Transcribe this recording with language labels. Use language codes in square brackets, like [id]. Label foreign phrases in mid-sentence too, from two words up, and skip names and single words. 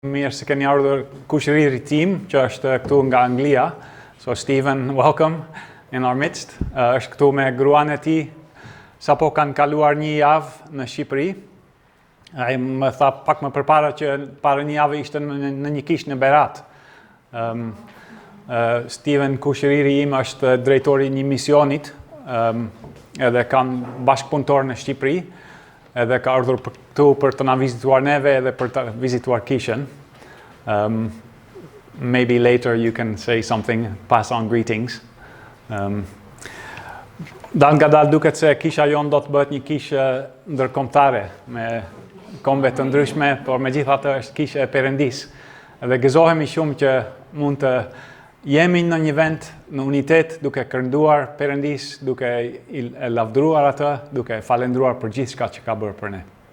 [sq] Mirë se keni ardhur kushëriri tim, që është këtu nga Anglia. [en] So Steven, welcome in our midst. [sq] Është këtu me gruan e tij. Sapo kanë kaluar një javë në Shqipëri. Ai më tha pak më përpara që para një javë ishte në një kishë në Berat. Steven, kushëriri im, është drejtori një misionit, edhe kanë bashkëpunëtor në Shqipëri. Edhe ka ardhur këtu për të na vizituar neve edhe për të vizituar kishën. [en] Maybe later you can say something, pass on greetings. [sq] Dal nga dal duket se kisha jonë do të bëhet një kishë ndërkombëtare me kombe të ndryshme, por megjithatë është kishë e Perëndis. Edhe gëzohemi shumë që mund të jemi në një vend në unitet, duke kënduar Perëndis, duke e lavdëruar atë, duke falendruar për gjithçka që ka bërë për ne.